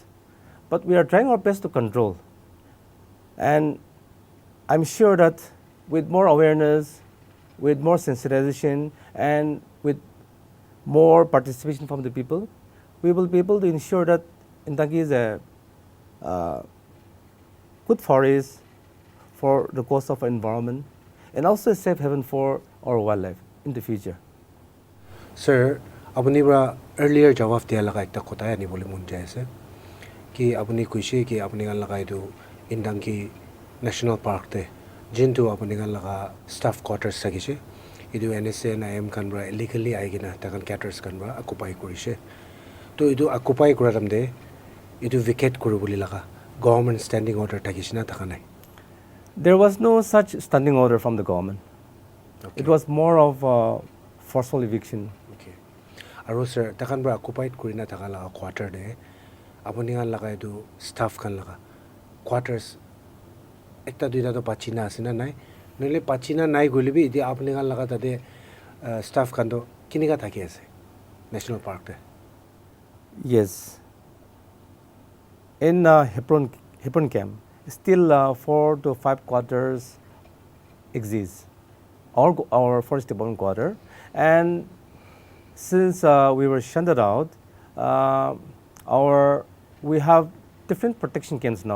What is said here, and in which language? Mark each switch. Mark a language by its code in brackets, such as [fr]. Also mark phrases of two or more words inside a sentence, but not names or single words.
[en] But we are trying our best to control. And I'm sure that with more awareness, with more sensitization, and with more participation from the people, we will be able to ensure that Intanki is a good forest for the course of our environment, and also a safe haven for our wildlife in the future. Sir, [nag] apuni bra earlier jawab diya laga ekta kota yani bole munja ase ki apuni kuishe ki apuni gan lagai do Intanki National Park te jintu apuni gan laga [en] staff quarters [nag] sagishe idu NSCN IM kan bra illegally aigina takan caters kan bra occupy korishe to idu occupy koratam de idu vacate kuru boli laga government [en] standing order [nag] takishina takanai. [en] There was no such standing order from the government. Okay. It was more of a forceful eviction. [nag] Okay. Aro sir, takan bra occupied kurina takan laga quarter de apuni gan lagai do staff kan laga quarters ekta duita to pachina asina nai nile pachina nai gulibi idi apni gan laga tade staff kan do kiniga thaki ase [en] national park [nag] te. [en] Yes. In Hebron camp, still 4 to 5 quarters exist, our forest department quarter. And since we were shunted out, we have different protection camps now.